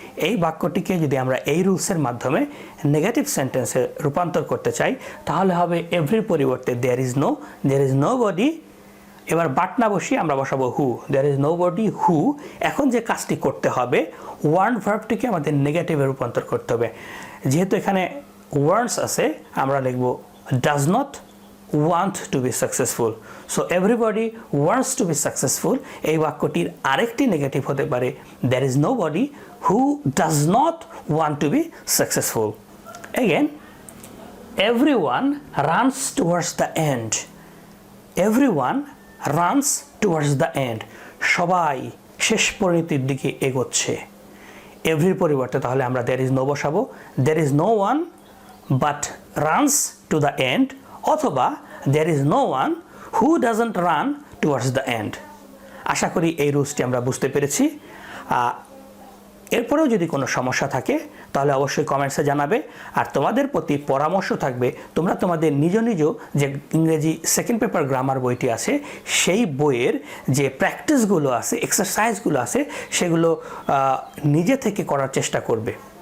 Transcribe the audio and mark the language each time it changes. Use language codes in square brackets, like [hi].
[bn] এই বাক্যটিকে যদি আমরা এই রুলসের মাধ্যমে নেগেটিভ সেন্টেন্সে রূপান্তর করতে চাই তাহলে হবে এভরির পরিবর্তে [en] There is no, there is no body. [bn] এবার বাট না বসিয়ে আমরা বসাবো হু, [en] There is no body who. [bn] এখন যে কাজটি করতে হবে, ওয়ান্ট ভার্বটিকে আমাদের নেগেটিভে রূপান্তর করতে হবে। যেহেতু এখানে ওয়ান্টস আছে, আমরা লিখব [en] Does not want to be successful. So everybody wants to be successful. [bn] এই বাক্যটির আরেকটি নেগেটিভ হতে পারে [en] there is nobody who does not want to be successful. Again, everyone runs towards the end. Everyone runs towards the end. [bn] সবাই শেষ পরিণতির দিকে এগোচ্ছে। এভরির পরিবর্তে তাহলে আমরা [en] there is no বসাবো, there is no one but runs to the end, অথবা there is no one who doesn't run towards the end. [bn] আশা করি এই রুলসটি আমরা বুঝতে পেরেছি। এরপরেও যদি কোনো সমস্যা থাকে তাহলে অবশ্যই কমেন্টসে জানাবে। আর তোমাদের প্রতি পরামর্শ থাকবে তোমরা তোমাদের নিজ নিজ যে ইংরেজি সেকেন্ড পেপার গ্রামার বইটি আছে সেই বইয়ের যে প্র্যাকটিসগুলো আছে, এক্সারসাইজগুলো আছে, সেগুলো নিজে থেকে করার চেষ্টা করবে।